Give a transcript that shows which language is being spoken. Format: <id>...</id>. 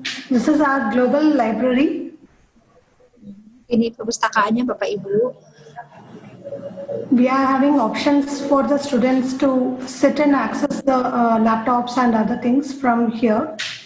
<en>This is our global library.</en> <id>Ini perpustakaannya Bapak Ibu.</id> <en>we are having options for the students to sit and access the laptops and other things from here.</en>